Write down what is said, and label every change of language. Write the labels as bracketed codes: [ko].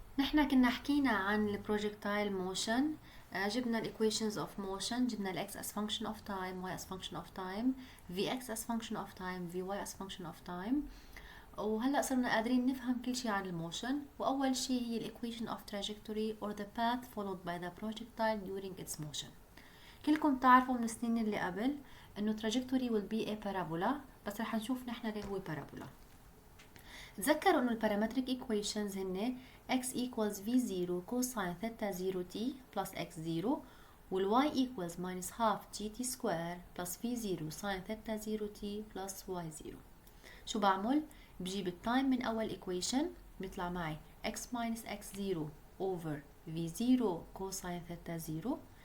[ar] نحن كنا حكينا عن البروجكتايل موشن. [en] جبنا الايكويشنز of motion, جبنا الاكس as function of time, y as function of time, vx as function of time, vy as function of time. [ar] وهلا صرنا قادرين نفهم كل شيء عن الموشن. واول شيء هي [en] الايكويشن of trajectory or the path followed by the projectile during its motion. [ar] كلكم تعرفوا من السنين اللي قبل انه [en] trajectory will be a parabola، [ar] بس رح نشوف نحن ليه هو parabola. تذكروا انه [en] البارامتريك equations هن x equals v0 cosine theta 0t plus x0 وال y equals minus half gt square plus v0 sin theta 0t plus y0. [ar] شو بعمل؟ بجيب التايم من اول equation، بيطلع معي [en] x minus x0 over v0 cosine theta 0.